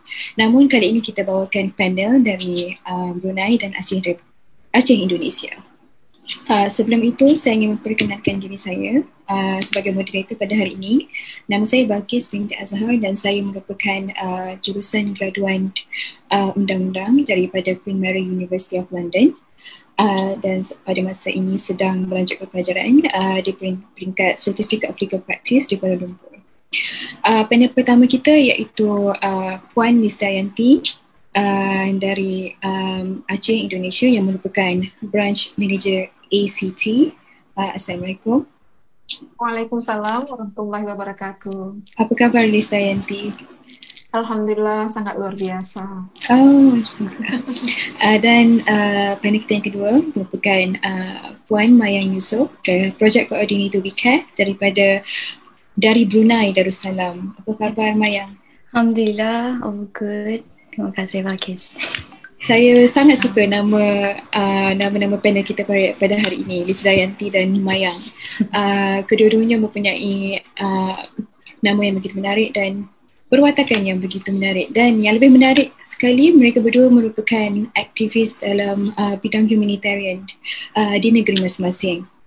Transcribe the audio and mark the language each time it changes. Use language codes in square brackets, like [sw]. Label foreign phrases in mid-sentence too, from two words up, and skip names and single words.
[ms] Namun kali ini kita bawakan panel dari Brunei dan Aceh Indonesia. Sebelum itu, saya ingin memperkenalkan diri saya sebagai moderator pada hari ini. Nama saya Balkis binti Azhar dan saya merupakan jurusan graduan undang-undang daripada Queen Mary University of London. Dan pada masa ini sedang melanjutkan pelajaran di peringkat Certificate of Legal Practice di Kuala Lumpur. Panel pertama kita iaitu Puan Lisdayanti dari Aceh Indonesia yang merupakan [en] Branch Manager [ms] ACT. Assalamualaikum. [ar] وعليكم السلام ورحمة الله وبركاته. [ms] Apa khabar Lisdayanti? Alhamdulillah sangat luar biasa. Dan panel kita yang kedua merupakan Puan Mayang Yusof, [en] Project Coordinator [ms] WeCare dari Brunei Darussalam. Apa khabar Mayang? Alhamdulillah, [en] all good. [ms] Terima kasih Balkis. Saya sangat suka nama-nama panel kita pada hari ini, Lisdayanti dan Mayang. Kedua-duanya mempunyai nama yang begitu menarik dan perwatakan yang begitu menarik. Dan yang lebih menarik sekali, mereka berdua merupakan aktivis dalam bidang humanitarian di negeri masing-masing.